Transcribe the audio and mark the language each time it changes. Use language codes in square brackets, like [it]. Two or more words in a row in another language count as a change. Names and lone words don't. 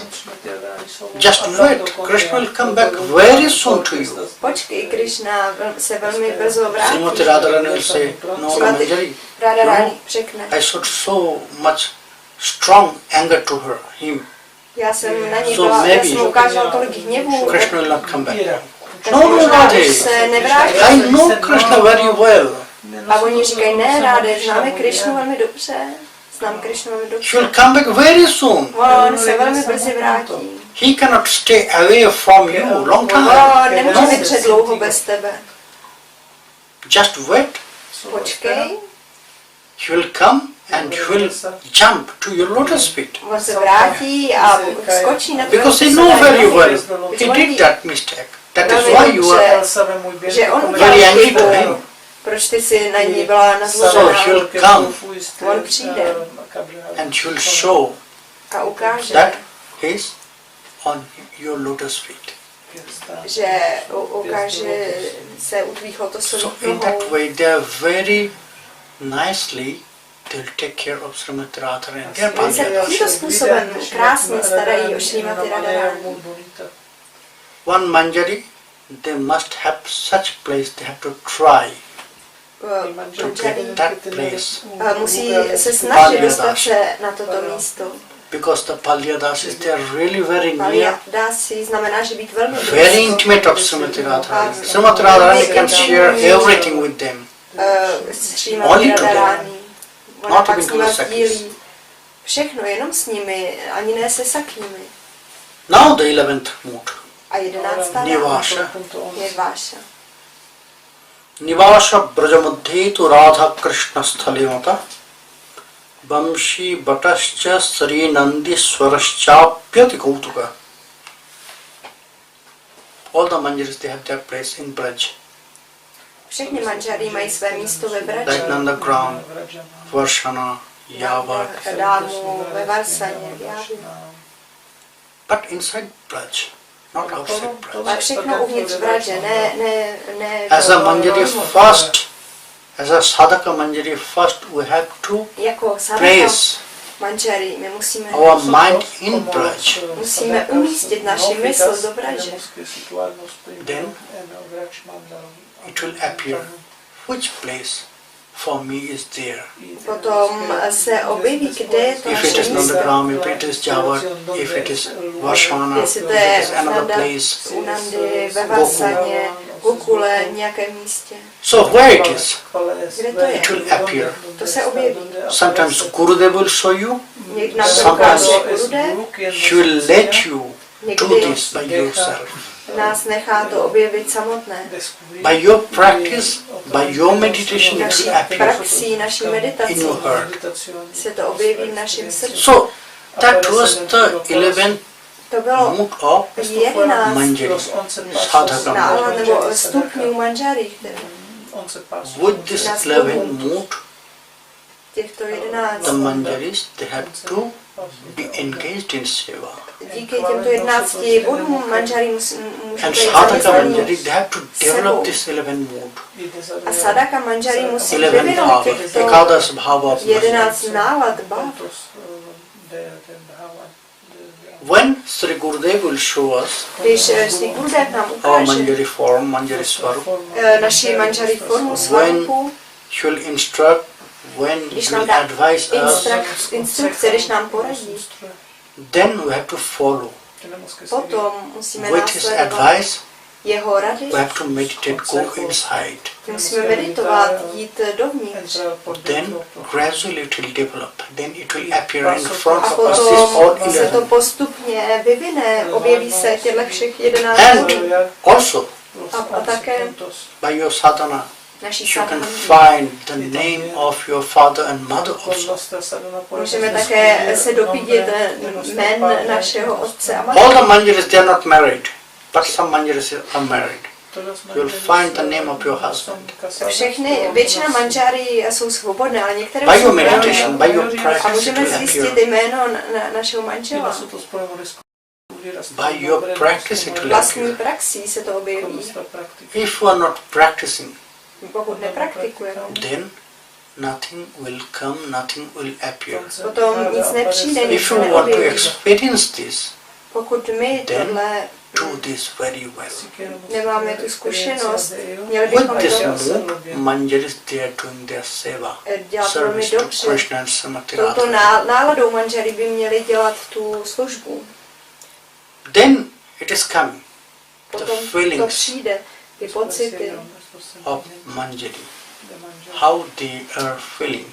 [en] Just wait, Krishna will come back very soon to you. [cs] Počkej, Krishna se velmi brzo vrátí. [en] Srimati Radharani will say, no, Manjari, [cs] Radharani řekne. [en] I showed so much strong anger to him. [cs] Já jsem na ní [en] So [cs] byla, já [en] maybe [cs] jsem ukázal tolik hněvu. [en] Krishna will not come back. [cs] Tak [en] No, no, [cs] možná [en] Radhe, [cs] už se nevrátí. [en] I know Krishna very well. [cs] A oni říkají, ne, Radhe, známe Krishnu velmi dobře. Znám Krishnu velmi [en] He [cs] dobře. [en] will come back very soon. [cs] On se velmi brzy vrátí. [en] He cannot stay away from you long [cs] On [en] time. [cs] nemůže vydržet dlouho bez tebe. [en] Just wait. [cs] Počkej, [en] He will come and he will jump to your lotus feet. [cs] on se vrátí a skočí na tvé [en] Because he knows very well he did that mistake. That is why you are [cs] že on [en] very [cs] udělal [en] angry to [cs] chybu. [en] him. [cs] Proč ty si na ní byla [en] So [cs] nazložená? [en] he will come [cs] On přijde [en] and he will show [cs] a ukáže, [en] that he is on your lotus feet. [cs] že ukáže se u tvých lotosových [en] So in [cs] nohou. [en] that way they are very nicely they'll take care of Srimati Radharani. They are [cs] Oni se [en] Pandya. [cs] tímto způsobem krásně starají o Srimati Radharani. [en] One manjari, they must have such place, they have to try to get that place. [cs] Musí se snažit dostat se na toto místo. [en] Because the Palyadasis, they are really very near, [cs] Palyadasi znamená, že být velmi [en] very [cs] blízko. [en] intimate of Srimati Radharani. Srimati Radharani can share everything with them. [cs] Srimati [en] Only to them. [cs] Radharani. Ona [en] Not [cs] pak [en] even [cs] s [en] to [cs] nimi [en] the Sakis. [cs] sdílí všechno, jenom s nimi, ani ne se sakými. [en] Now the 11th mood. [cs] A 11. Nivāša. je váša. [sa] Nivāša brajamadhe tu Radha Krishna sthalimata Vamshi Batascha Sri Nandi Swarashchapyati Kautuka. [en] All the manjaris, they have their place in Braj. [cs] Všechny manžarí mají své místo ve Braži. [en] Like Nandagram, Varshana, Yavat. [cs] Dámu, ve Varsaně, v Jávi. [en] But inside Braj, not outside [cs] Ale [en] Braj. [cs] všechno uvnitř Braže, ne [en] As a manjari first, as a sadhaka manjari first, we have to [cs] jako sadhaka [en] place [cs] manžarí, my musíme [en] our mind in Braj. [cs] musíme umístit naši mysl do Braže. [en] Then it will appear which place for me is there. [cs] Potom se objeví, kde je to [en] If [cs] naše [en] it is [cs] místo. [en] Nandagram, if it is Java, if it is Varshana, [cs] Jestli [en] if [cs] to [en] it [cs] je [en] is another [cs] Nanda, [en] place, [cs] u Nandy, ve Varsaně, Gokule, nějakém místě. [en] so where it is, [cs] Kde to je? [en] it will appear. [cs] To se objeví. [en] Sometimes Gurudev will show you, [cs] Někdy nám to [en] sometimes [cs] ukáže Gurudev, [en] he will let you do [cs] někdy [en] this by yourself. [cs] nás nechá to objevit samotné. [en] By your practice, by your meditation, it [cs] Naší [en] will appear [cs] praxí, naší [en] in [cs] meditací [en] your heart. [cs] se to objeví v našem srdci. [en] So that was the 11th [cs] To bylo [en] mood of [cs] 11 [en] manjari, sadhaka [cs] nálad [en] manjari. [cs] nebo stupňů manžary, které [en] With this 11th mood, [cs] těchto 11. [en] the manjaris, they have to be engaged in seva. [cs] Díky těmto 11 bodům manžary můžete [en] And [cs] být [en] sadhaka [cs] zaměstnaní [en] manjari, they have to develop this 11th mood. [cs] a sadhaka manžary musí [en] 11 [cs] vyvinout [en] bhava, [cs] těchto [sa] ekadas bhava. [cs] 11 nálad bhav. [en] When Sri Gurudev will show us [cs] Když Sri Gurudev nám [en] our [cs] ukáže [en] manjari form, [sa] manjari swarup, [cs] naši manžary formu [en] when [cs] svarupu, [en] he will instruct, when [cs] když [en] he [cs] nám [en] will [cs] dá [en] advise us, [cs] instrukce, když nám poradí, [en] then we have to follow. [cs] potom musíme [en] With his [cs] následovat [en] advice, [cs] jeho rady, [en] we have to meditate, go inside. [cs] musíme meditovat, jít dovnitř. [en] Then gradually it will develop. Then it will appear in front [cs] A [en] of us, this all [cs] potom se to [en] 11. [cs] postupně vyvine, objeví se těchto všech 11 [en] And [cs] bodů. [en] also, [cs] A také [en] by your sadhana, [cs] naší [en] you can [cs] sadhana. [en] find the name of your father and mother also. [cs] Můžeme také se dopídit jmen našeho otce a [en] All [cs] matky. [en] the manjaris, they are not married, but some manjaris are married. You will find the name of your husband. [cs] Většina manžáry jsou svobodné, ale některé [en] By [cs] jsou [en] your meditation, by your [cs] a [en] practice, it [cs] můžeme [en] will [cs] zjistit [en] appear. [cs] jméno našeho manžela. [en] By your practice, it will [cs] Vlastní [en] appear. [cs] praxí se to objeví. [en] If you are not practicing, [cs] Pokud nepraktikujeme, [en] then nothing will come, nothing will appear. [cs] potom nic nepřijde, nic [en] If [cs] se [en] you want to [cs] neobjeví. [en] experience this, [cs] Pokud my [en] then [cs] tohle [en] do this very well. [cs] nemáme tu zkušenost, měli [en] With [cs] bychom [en] this [cs] to [en] mood, manjaris, they are doing their seva, [cs] dělat velmi [en] service to [cs] dobře. [en] Krishna and Srimati [cs] Touto [en] Radharani. [cs] náladou manžery by měli dělat tu službu. [en] Then it is coming, the [cs] Potom to [en] feelings [cs] přijde, ty pocity, [en] of manjari, how they are feelings.